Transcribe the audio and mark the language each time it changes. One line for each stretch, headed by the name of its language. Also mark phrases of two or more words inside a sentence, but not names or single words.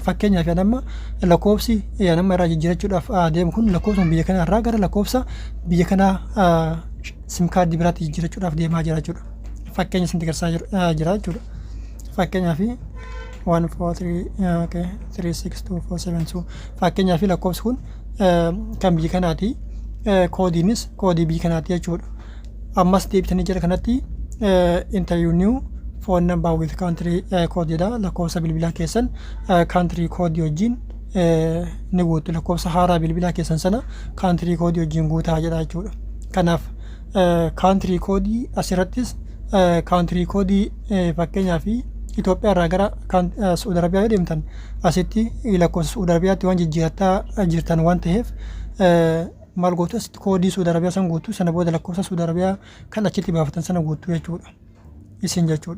Oromo: Fakkeenyaaf amma lakkoofsi nama irraa jijjiirachuudhaaf deemu kun lakkoofsa biyya kanaa irraa gara lakkoofsa biyya kanaa sim kaardii biraatti jijjiirachuudhaaf deemaa jira jechuudha. Fakkeenya isin agarsiisaa jira jechuudha. Fakkeenyaaf 143362472 fakkeenyaaf lakkoofsi kun kan biyya kanaati. Koodiinis koodii biyya kanaati jechuudha. Ammas deebitanii jira kanatti
English: enter your new phone number with country code
Oromo: jedha. Lakkoofsa bilbilaa keessan
English: country code
Oromo: wajjin ni guutu. Lakkoofsa haaraa bilbilaa keessan sana
English: country code
Oromo: wajjin guutaa jedha jechuudha. Kanaaf
English: country code
Oromo: asirrattis
English: country code
Oromo: fakkeenyaaf Itoophiyaa irraa gara Saudi Arabiyaa yoo deemtan asitti lakkoofsa Saudi Arabiyaatti waan jijjiirataa jirtan waan ta'eef maal gootu asitti koodii Saudi Arabiyaa san guutuu sana booda lakkoofsa Saudi Arabiyaa kan achitti baafatan sana guutuu jechuudha. Isin jechuudha.